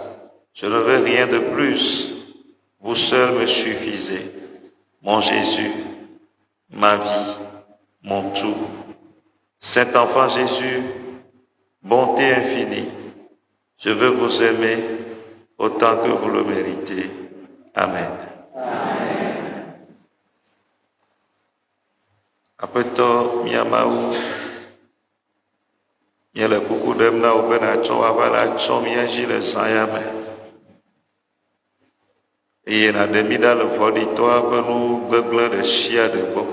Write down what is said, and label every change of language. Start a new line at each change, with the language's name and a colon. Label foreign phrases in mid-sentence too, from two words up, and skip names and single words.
French: Je ne veux rien de plus. Vous seul me suffisez. Mon Jésus, ma vie, mon tout. Saint enfant Jésus, bonté infinie, je veux vous aimer autant que vous le méritez. Amen.
Ewe: Aƒetɔ mía Mawu, míele kuku ɖem na wò be nàtsɔ woava le atsɔ mía dzi le zã ya me eye nàɖe mí ɖa le vɔ̃ɖitɔa ƒe nu gbegblẽ ɖe sia ɖe gbɔ.